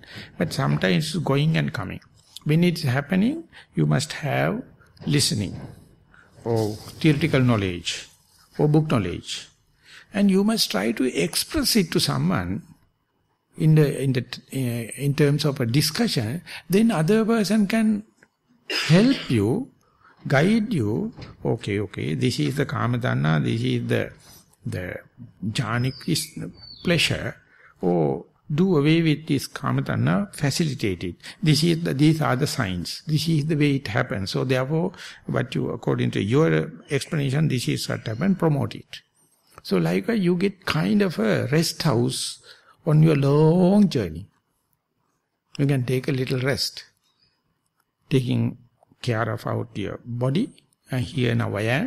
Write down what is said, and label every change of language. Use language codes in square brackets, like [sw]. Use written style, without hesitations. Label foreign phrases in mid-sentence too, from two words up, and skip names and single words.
[en] But sometimes it's going and coming. When it's happening, you must have listening, or theoretical knowledge, or book knowledge. And you must try to express it to someone in terms of a discussion. Then other person can help you guide you, okay, this is the [pi] kama tanha, [en] this is the [pi] jhanic pleasure, [en] or do away with this [pi] kama tanha, [en] facilitate it. These are the signs. This is the way it happens. So therefore, according to your explanation, this is what happened, promote it. So likewise, you get kind of a rest house on your long journey. You can take a little rest, taking care of out your body, and here now I am.